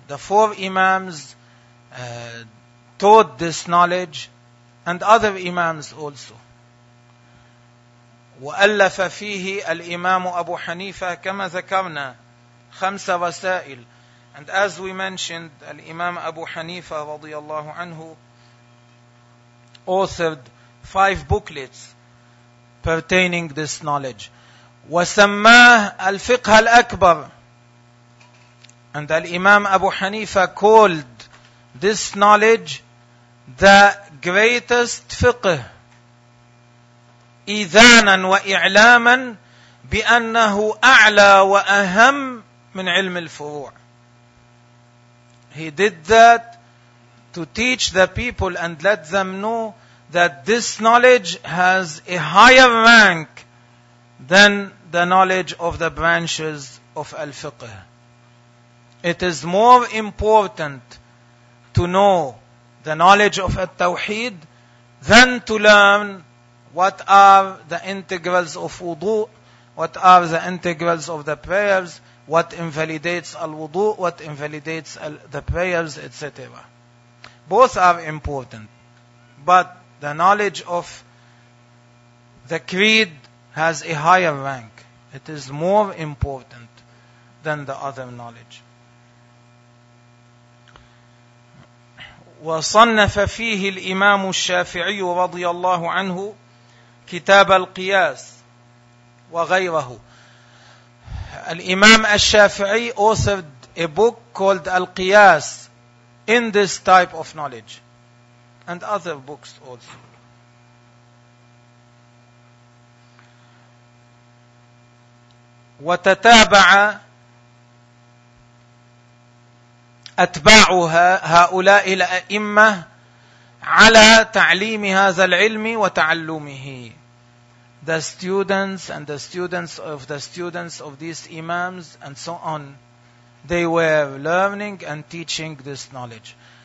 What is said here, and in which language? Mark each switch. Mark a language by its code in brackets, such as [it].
[en] The four imams taught this knowledge and other imams also. [ar] وألف فيه الإمام أبو حنيفة كما ذكرنا 5 رسائل. [en] And as we mentioned, الإمام أبو حنيفة [ar] رضي الله عنه [en] authored 5 booklets pertaining this knowledge. [ar] وسماه الفقه الأكبر. [en] And الإمام أبو حنيفة called this knowledge the greatest fiqh. [ar] إذانا وإعلاما بأنه أعلى وأهم من علم الفروع. [en] He did that to teach the people and let them know that this knowledge has a higher rank than the knowledge of the branches of al-fiqh. It is more important to know the knowledge of al-tawheed than to learn what are the integrals of wudu, what are the integrals of the prayers, what invalidates al-wudu, what invalidates the prayers, etc. Both are important. But the knowledge of the creed has a higher rank. It is more important than the other knowledge. [ar] وصنف فيه الإمام الشافعي رضي الله عنه كتاب القياس وغيره. [en] الإمام الشافعي authored a book called Al-Qiyas in this type of knowledge and other books also. [ar] وتتابع أتباع هؤلاء الأئمة على تعليم هذا العلم وتعلمه. [en] The students and the students of the students of these imams and so on, they were learning and teaching this knowledge.